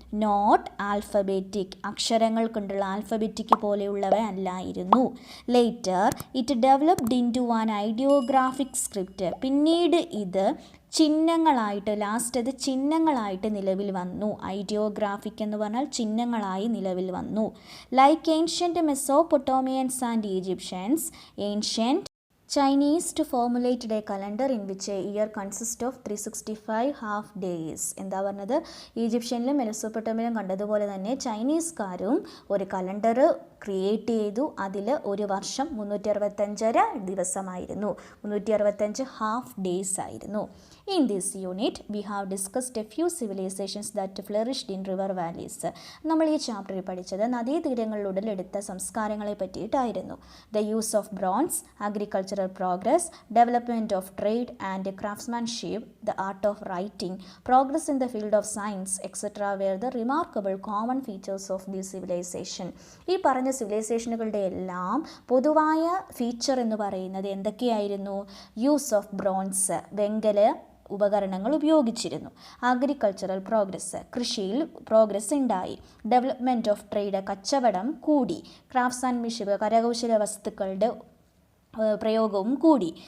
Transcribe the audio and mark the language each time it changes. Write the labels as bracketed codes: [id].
[en] not alphabetic, [ml] അക്ഷരങ്ങൾ കൊണ്ടുള്ള alphabetic പോലെയുള്ളവ അല്ലായിരുന്നു. [en] Later it developed into an ideographic script. [ml] പിന്നീട് ഇത് ചിഹ്നങ്ങളായിട്ട്, ലാസ്റ്റ് അത് ചിഹ്നങ്ങളായിട്ട് നിലവിൽ വന്നു. ഐഡിയോഗ്രാഫിക് എന്ന് പറഞ്ഞാൽ ചിഹ്നങ്ങളായി നിലവിൽ വന്നു. [en] Like ancient Mesopotamians and Egyptians, ancient Chinese to formulated a calendar in which a year consists of 365 half days. [ml] എന്താ പറഞ്ഞത്? ഈജിപ്ഷ്യനിലും മെസോപ്പൊട്ടേമിയയിലും കണ്ടതുപോലെ തന്നെ ചൈനീസുകാരും ഒരു കലണ്ടർ ക്രിയേറ്റ് ചെയ്തു. അതിൽ ഒരു വർഷം 365 ദിവസമായിരുന്നു, 365 [en] half days [ml] ആയിരുന്നു. [en] In this unit, we have discussed a few civilizations that flourished in river valleys. [ml] നമ്മൾ ഈ ചാപ്റ്ററിൽ പഠിച്ചത് നദീതീരങ്ങളിൽ ഉടലെടുത്ത സംസ്കാരങ്ങളെ പറ്റിയിട്ടായിരുന്നു. [en] The use of bronze, agricultural progress, development of trade and craftsmanship, the art of writing, progress in the field of science, etc. were the remarkable common features of this civilization. [ml] ഈ പറഞ്ഞ സിവിലൈസേഷനുകളുടെ എല്ലാം പൊതുവായ feature എന്ന് പറയുന്നത് എന്തൊക്കെയായിരുന്നു? [en] use of bronze, [ml] വെങ്കല ഉപകരണങ്ങൾ ഉപയോഗിച്ചിരുന്നു. [en] agricultural progress, [ml] കൃഷിയിൽ പ്രോഗ്രസ് ഉണ്ടായി. [en] development of trade, [ml] കച്ചവടം കൂടി. ക്രാഫ്റ്റ്സ്മാൻഷിപ്പ്, കരകൗശല വസ്തുക്കളുടെ പ്രയോഗവും കൂടി.